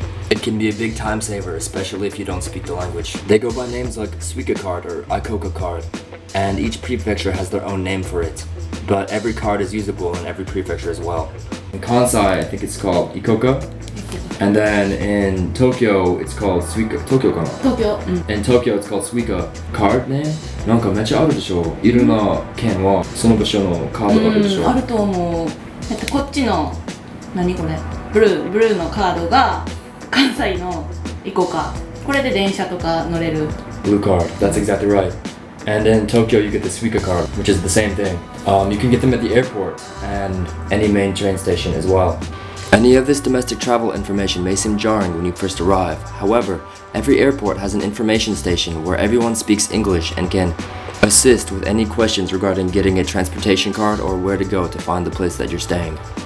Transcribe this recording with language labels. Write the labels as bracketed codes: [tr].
[en] It can be a big time saver, especially if you don't speak the language. They go by names like Suica card or Ikoka card, and each prefecture has their own name for it. But every card is usable in every prefecture as well. In Kansai, I think it's called Ikoka. And then in Tokyo, it's called Suica. [ja] Tokyo かな? 東京。 [en] In Tokyo, it's called Suica card name. [ja] なんかめっちゃあるでしょ。いろんな県はその場所のカードがあるでしょ。あると思う。こっちの何これ？ブルーのカードが関西のイコカ。これで電車とか乗れる。 [en] Blue card. That's exactly right. And in Tokyo, you get the Suica card, which is the same thing. You can get them at the airport and any main train station as well. Any of this domestic travel information may seem jarring when you first arrive. However, every airport has an information station where everyone speaks English and can assist with any questions regarding getting a transportation card or where to go to find the place that you're staying.